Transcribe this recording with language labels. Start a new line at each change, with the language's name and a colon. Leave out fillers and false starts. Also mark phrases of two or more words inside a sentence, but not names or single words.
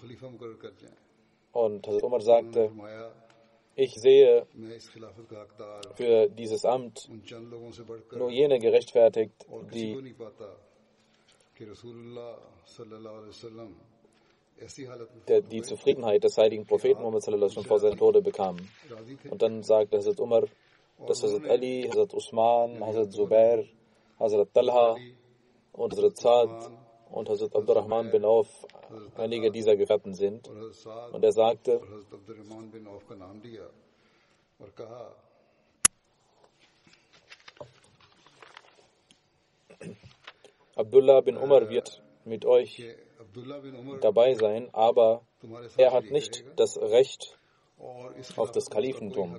German: Und Hazrat Umar sagte, ich sehe für dieses Amt nur jene gerechtfertigt, die die Zufriedenheit des heiligen Propheten Muhammad
Arabic: صلى الله عليه وسلم
German: vor seinem Tode bekamen. Und dann sagte Hazrat Umar, dass Hazrat Ali, Hazrat Usman, Hazrat Zubair, Hazrat Talha und Hazrat Saad und Hazrat Abdurrahman bin Auf einige dieser Gefährten sind. Und er sagte, Abdullah bin Umar wird mit euch dabei sein, aber er hat nicht das Recht auf das Kalifentum.